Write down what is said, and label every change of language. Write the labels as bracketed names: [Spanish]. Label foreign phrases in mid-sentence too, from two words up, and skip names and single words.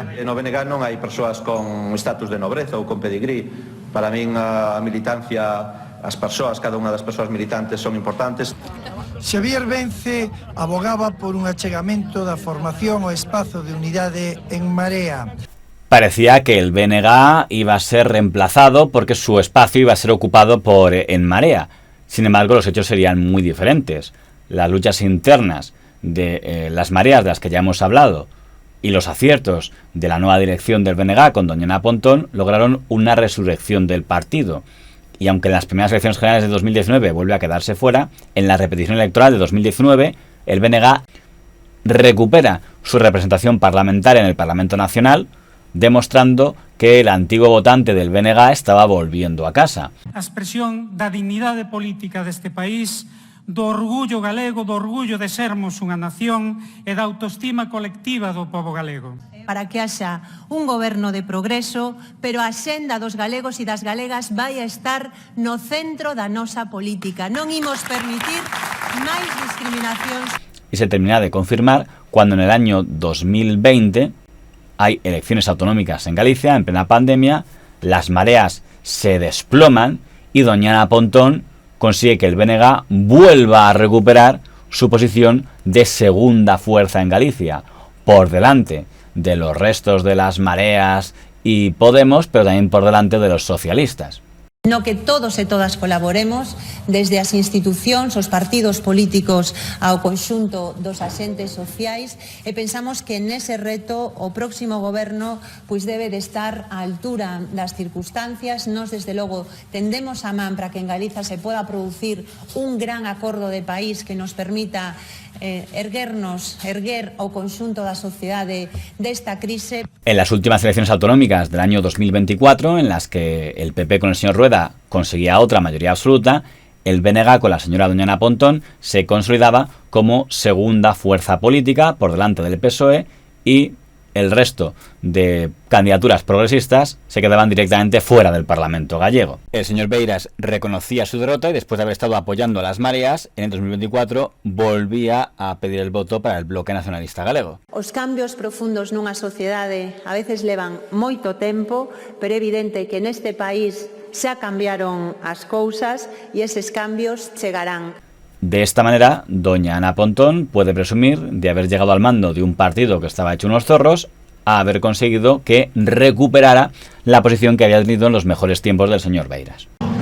[Galician] No BNG non hai persoas con estatus de nobreza ou con pedigrí. Para min a militancia, as persoas, cada unha das persoas militantes son importantes. Xavier Bence abogaba por un achegamento da formación ao espazo de unidade en Marea. [Spanish] Parecía que el BNG iba a ser reemplazado porque su espacio iba a ser ocupado por En Marea. Sin embargo, los hechos serían muy diferentes. Las luchas internas de las mareas de las que ya hemos hablado y los aciertos de la nueva dirección del BNG con doña Ana Pontón lograron una resurrección del partido. Y aunque en las primeras elecciones generales de 2019 vuelve a quedarse fuera, en la repetición electoral de 2019 el BNG recupera su representación parlamentaria en el Parlamento Nacional, demostrando que el antiguo votante del BNG estaba volviendo a casa. [Galician] A expresión da dignidade política deste país, do orgullo galego, do orgullo de sermos unha nación e da autoestima colectiva do pobo galego. Para que haxa un goberno de progreso, pero a senda dos galegos e das galegas vai a estar no centro da nosa política. Non imos permitir máis discriminacións. [Spanish] Y se termina de confirmar cuando en el año 2020 hay elecciones autonómicas en Galicia, en plena pandemia, las mareas se desploman y doña Ana Pontón consigue que el BNG vuelva a recuperar su posición de segunda fuerza en Galicia, por delante de los restos de las mareas y Podemos, pero también por delante de los socialistas. [Galician] No que todos e todas colaboremos desde as institucións, os partidos políticos ao conxunto dos axentes sociais e pensamos que nese reto o próximo goberno debe de estar á altura das circunstancias. Nos desde logo tendemos a man para que en Galiza se poda producir un gran acordo de país que nos permita erguer o conxunto da sociedade desta crise. [Spanish] En las últimas elecciones autonómicas del año 2024, en las que el PP con el señor Rueda conseguía otra mayoría absoluta, el BNG con la señora doña Ana Pontón se consolidaba como segunda fuerza política por delante del PSOE y el resto de candidaturas progresistas se quedaban directamente fuera del Parlamento gallego. El señor Beiras reconocía su derrota y después de haber estado apoyando a las mareas, en el 2024 volvía a pedir el voto para el bloque nacionalista galego. [Galician] Os cambios profundos nunha sociedade a veces levan moito tempo, pero é evidente que neste país xa cambiaron as cousas e eses cambios chegarán. [Spanish] De esta manera, doña Ana Pontón puede presumir de haber llegado al mando de un partido que estaba hecho unos zorros a haber conseguido que recuperara la posición que había tenido en los mejores tiempos del señor Beiras.